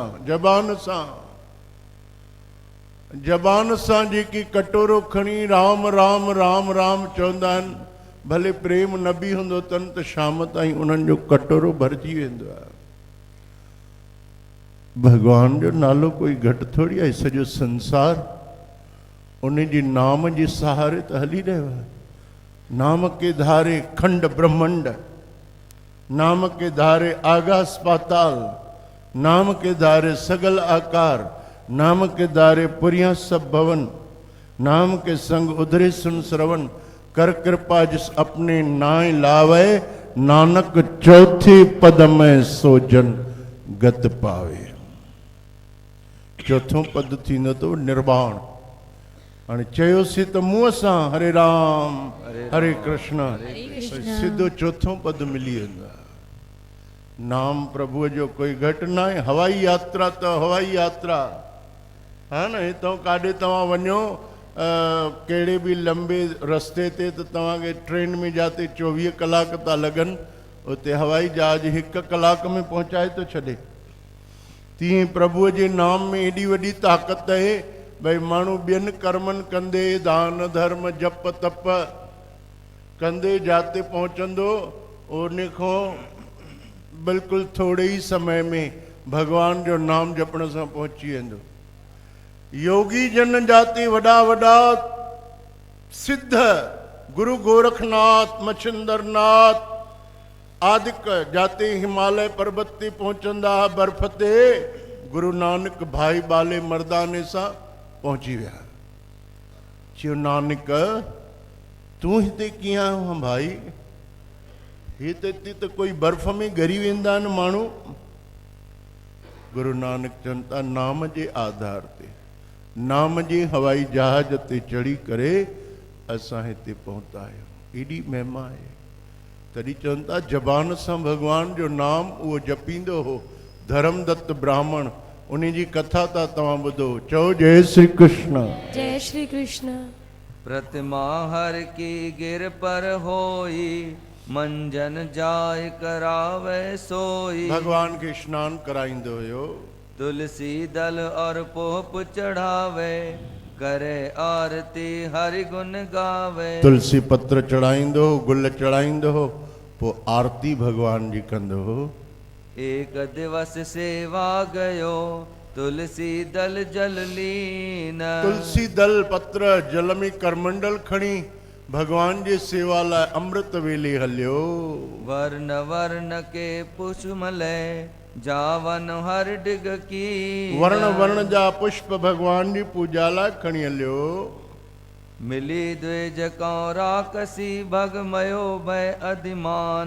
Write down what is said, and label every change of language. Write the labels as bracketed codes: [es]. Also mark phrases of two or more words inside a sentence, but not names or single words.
[sd] ज़बान सां जबान सां जेकी कटोरो खणी राम राम राम राम चवंदा आहिनि भले प्रेम न बि हूंदो अथनि त शाम ताईं उन्हनि जो कटोरो भरिजी वेंदो आहे। भगवान जो नालो कोई घटि थोड़ी आहे। सॼो संसार उन जे नाम जे सहारे त हली रहियो आहे। [hi] नाम के धारे खंड ब्रह्मंड। नाम के धारे आकाश पाताल। नाम के धारे सगल आकार। नाम के दारे पुरिया सब भवन। नाम के संग उधरे सुन श्रवण। कर कृपा जिस अपने नाय लावे नानक चौथे पद में सोजन गत पावे। [sd] चौथों पद थींदो तो निर्वाण। हाणे चयोसीं त मुंहं सां हरे राम हरे कृष्ण सिधो चौथों पद मिली वेंदो आहे। नाम प्रभुअ जो कोई घटि न आहे। हवाई यात्रा त हवाई यात्रा हा न। हितां काॾे तव्हां वञो कहिड़े बि लंबे रस्ते ते त तव्हांखे ट्रेन में जाते 24 कलाक था लॻनि उते हवाई जहाज 1 कलाक में पहुंचाए तो छॾे। तीअं प्रभुअ जे नाम में एॾी वॾी ताक़त आहे भई माण्हू ॿियनि कर्मनि कंदे दान धर्म जप तप कंदे जाते पहुचंदो उन खां बिल्कुलु थोरे ई समय में भगवान जो नाम जपण सां पहुची वेंदो। योगी जन जाते वॾा वॾा सिद्ध गुरु गोरखनाथ मच्छिंद्रनाथ आदिक जाते हिमालय पर्वत ते पहुचंदा बर्फ ते गुरु नानक भाई बाले मर्दाने सां पहुची विया। चयो नानक तूं हिते कीअं आयो आहे भाई? हिते त कोई बर्फ में ॻरी वेंदा आहिनि माण्हू। गुरु नानक चवनि था नाम जे आधार ते नाम जे हवाई जहाज ते चढ़ी करे असां हिते पहुता आहियूं। एॾी महिमा आहे। तॾहिं चवनि था ज़बान सां भगवान जो नाम उहो जपींदो हो धर्मदत्त ब्राह्मण। उन जी कथा था तव्हां ॿुधो। चओ जय श्री कृष्ण। जय श्री कृष्ण। [hi] प्रतिमा हर की गिर पर होई मंजन जाय करावे सोई। [sd] भगवान खे स्नान कराईंदो हुयो। [hi] तुलसी दल और पोप चढ़ावे करे आरती हरि गुण गावे। [sd] तुलसी पत्र चढ़ाईंदो गुल चढ़ाईंदो पोइ आरती भगवान जी कंदो। [hi] एक दिवस सेवा गयो तुलसी दल जल लीन। [sd] तुलसी दल पत्र जल में करमंडल खणी भगवान जी सेवा लाइ अमृत वेले हलियो। [hi] वर्ण वर्ण के पुष्प मले जावन हर डिग की। [sd] वर्ण वर्ण जा पुष्प भगवान जी पूजा लाइ खणी हलियो। [hi] मिली द्विज कौरा कसी भगमयो भय अधिमान।